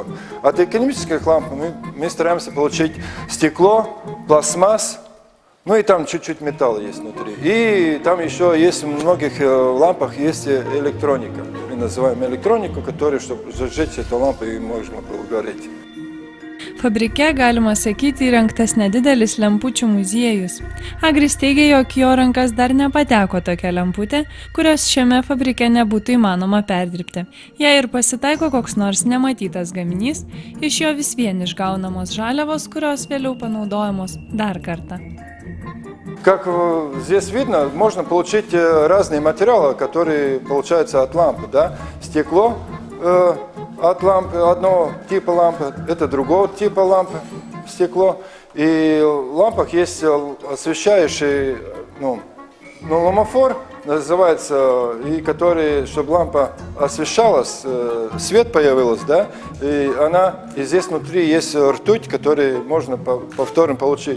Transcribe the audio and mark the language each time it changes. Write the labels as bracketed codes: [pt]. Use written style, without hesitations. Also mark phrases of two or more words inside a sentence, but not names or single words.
[ru] От экономических ламп мы стараемся получить стекло, пластмасс, и там чуть-чуть металла есть внутри. И там еще есть в многих лампах есть электроника. Мы называем электронику, которая, чтобы зажечь эту лампу, и можно было гореть. [lt] Fabrike, galima sakyti, įrengtas nedidelis lempučių muziejus. Agris teigia, jog jo rankas dar nepateko tokia lemputė, kurios šiame fabrike nebūtų įmanoma perdirbti. Jei ir pasitaiko koks nors nematytas gaminys, iš jo vis vien išgaunamos žaliavos, kurios vėliau panaudojamos dar kartą. [ru] Как здесь видно, можно получить разные материалы, которые получаются от лампы. Да? Стекло от лампы, одного типа лампы, это другого типа лампы, стекло. И в лампах есть освещающий, ломофор называется, и который, чтобы лампа освещалась, свет появился, да, и здесь внутри есть ртуть, которую можно повторно получить.